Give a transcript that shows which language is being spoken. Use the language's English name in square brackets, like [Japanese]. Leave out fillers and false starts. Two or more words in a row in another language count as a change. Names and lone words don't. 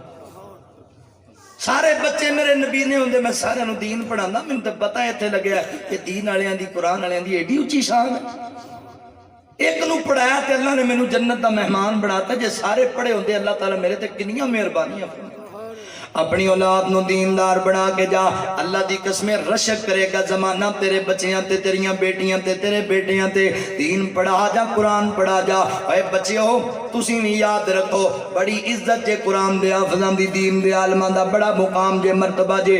[Punjabi] ਸਾਰੇ ਬੱਚੇ ਮੇਰੇ ਨਬੀ ਨੇ ਹੁੰਦੇ, ਮੈਂ ਸਾਰਿਆਂ ਨੂੰ دین ਪੜ੍ਹਾਉਂਦਾ। ਮੈਨੂੰ ਤਾਂ ਪਤਾ ਇੱਥੇ ਲੱਗਿਆ ਕਿ دین ਵਾਲਿਆਂ ਦੀ, ਕੁਰਾਨ ਵਾਲਿਆਂ ਦੀ ਏਡੀ ਉੱਚੀ ਸ਼ਾਨ ਹੈ। ਇੱਕ ਨੂੰ ਪੜਾਇਆ ਤੇ ਅੱਲਾ ਨੇ ਮੈਨੂੰ ਜੰਨਤ ਦਾ ਮਹਿਮਾਨ ਬਣਾਤਾ। ਜੇ ਸਾਰੇ ਪੜ੍ਹੇ ਹੁੰਦੇ ਅੱਲਾਹ ਤਾਲਾ ਮੇਰੇ ਤੇ ਕਿੰਨੀਆਂ ਮਿਹਰਬਾਨੀਆਂ। ਅਪਣੀ ਔਲਾਦ ਨੂੰ ਦੀਨਦਾਰ ਬਣਾ ਕੇ ਜਾ, ਅੱਲਾਹ ਦੀ ਕਸਮੇਂ ਰਸ਼ਕ ਕਰੇਗਾ ਜ਼ਮਾਨਾ ਤੇਰੇ ਬੱਚੀਆਂ ਤੇ ਤੇਰੀਆਂ ਬੇਟੀਆਂ ਤੇ ਤੇਰੇ ਬੇਟੀਆਂ ਤੇ। ਦੀਨ ਪੜ੍ਹਾ ਜਾ, ਕੁਰਾਨ ਪੜ੍ਹਾ ਜਾ। ਐ ਬੱਚੀਓ ਤੁਸੀਂ ਭੀ ਯਾਦ ਰੱਖੋ, ਬੜੀ ਇੱਜ਼ਤ ਜੇ ਕੁਰਾਨ ਦੇ ਹਾਫ਼ਿਜ਼ਾਂ ਦੀ, ਦੀਨ ਦੇ ਆਲਮਾਂ ਦਾ ਬੜਾ ਮੁਕਾਮ ਜੇ, ਮਰਤਬਾ ਜੇ।